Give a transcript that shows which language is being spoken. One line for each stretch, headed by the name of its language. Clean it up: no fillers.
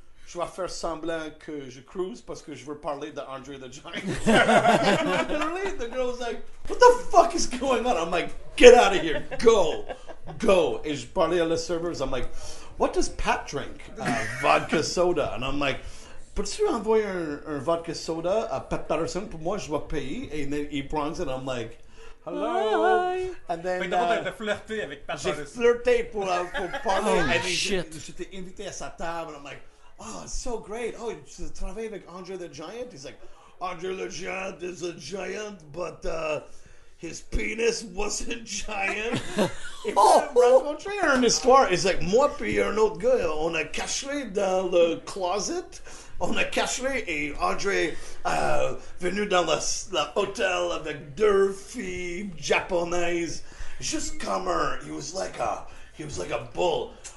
French: Je vais faire semblant que je cruise parce que je veux parler de Andre the Giant.
English: Literally, the girl was like, what the fuck is going on? I'm like, get out of here. Go.
French: Et je parlais à la serveuse.
English: I'm like, what does Pat drink?
French: Vodka soda.
English: And I'm like,
French: peux-tu envoyer un vodka soda à Pat Patterson? Pour moi, je vais payer.
English: Et then he prends it. I'm like, hello. And then,
French: t'as flirté avec Pat j'ai Patterson. flirté pour parler.
English: Oh,
French: Et
English: shit.
French: j'étais invité à sa table.
English: And I'm like, oh, it's so great.
French: Oh, tu travailles avec Andre the Giant?
English: He's like, Andre the Giant is a giant, but his penis wasn't giant.
French: Et puis, rencontré une histoire.
English: It's like,
French: moi puis un autre gars, on a caché dans le closet. On a caché et Andre venu dans l'hôtel avec 2 filles japonaises. Juste comme
English: he was like a bull.